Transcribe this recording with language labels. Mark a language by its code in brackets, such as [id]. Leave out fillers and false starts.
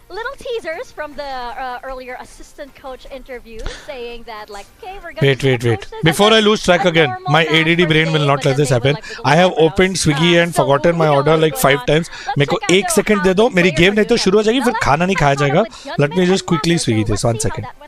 [en] Little teasers from the earlier assistant coach interview saying that okay, we're going Wait. Before I lose track again, my ADD brain will not let this happen. I have opened Swiggy and forgotten my order like 5 times. [hi] मेरे को 1 second दे दो. मेरी game नहीं तो शुरू हो जाएगी फिर खाना नहीं खाया जाएगा. [en] Let me just quickly Swiggy this 1 second.